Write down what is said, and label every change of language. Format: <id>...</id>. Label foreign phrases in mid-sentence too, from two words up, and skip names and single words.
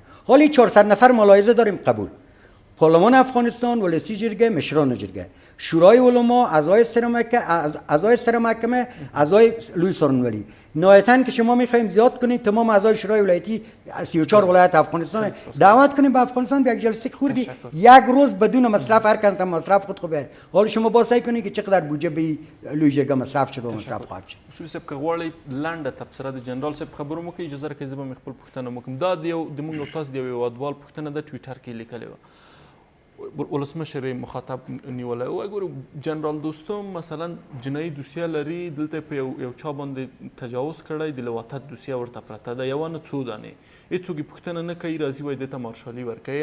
<fa>حالی 400 نفر ملاحظه داریم قبول. پارلمان افغانستان، ولسی جرگه، مشران جرگه، شورای علما، اعضای سر محکمه، اعضای لوی سارنولی. نهایتاً که شما میخوایم زیاد کنید تمام اعضای شورای ولایتی 34 ولایت افغانستان دعوت کنیم به افغانستان به یک جلسه خوردی یک روز بدون مصرف، هر کس مصرف خود خوبه. حالا شما با سعی کنید که چقدر بودجه به لوی جرگه مصرف شد و مصرف خواهد شد.</fa> <ps>اصول صاحب که غواړئ لنډه تبصره د جنرال صاحب خبرو مو کوي اجازه راکړئ زه به مې خپل پوښتنه وکړم. دا د موږ او تاسو د یو هېوادوال پوښتنه د ټویټر کې لیکلې وه، ولسمشر مخاطب نیولی و. ګورو جنرال دوستم مثلا جنایي دوسیه لري، دلته په یو چا باندې تجاوز کړی، د لواطت دوسیه ورته پرته ده، یوه نه څو دانې، هېڅوک یې پوښتنه نه کوي، راځي وایي دې ته مارشالي ورکوي.</ps>